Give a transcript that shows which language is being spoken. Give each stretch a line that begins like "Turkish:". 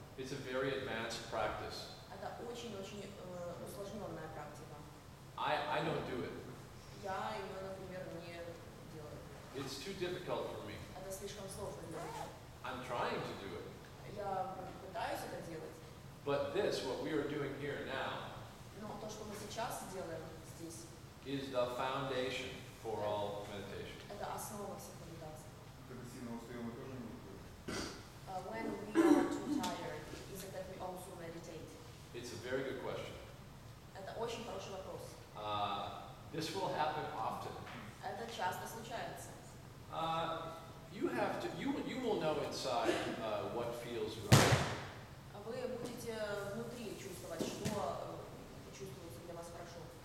English: It's a very advanced practice.
Russian: Это очень-очень усложненная практика.
English: I don't do it.
Russian: Я ее, например, не делаю.
English: It's too difficult for me.
Russian: Это слишком сложно для меня.
English: I'm trying to do it.
Russian: Я пытаюсь это делать,
English: But this, what we are doing here now,
Russian: но то, что мы сейчас делаем здесь,
English: is the foundation for all meditation.
Russian: это основа всех медитаций. Когда сильно устаем, мы тоже не уходим.
English: When we are too tired, is it that we also meditate? It's a very good question.
Russian: Это очень хороший вопрос.
English: This will happen often.
Russian: Это часто случается.
English: You will know inside what feels right.
Russian: Вы будете внутри чувствовать, что чувствуется для вас хорошо.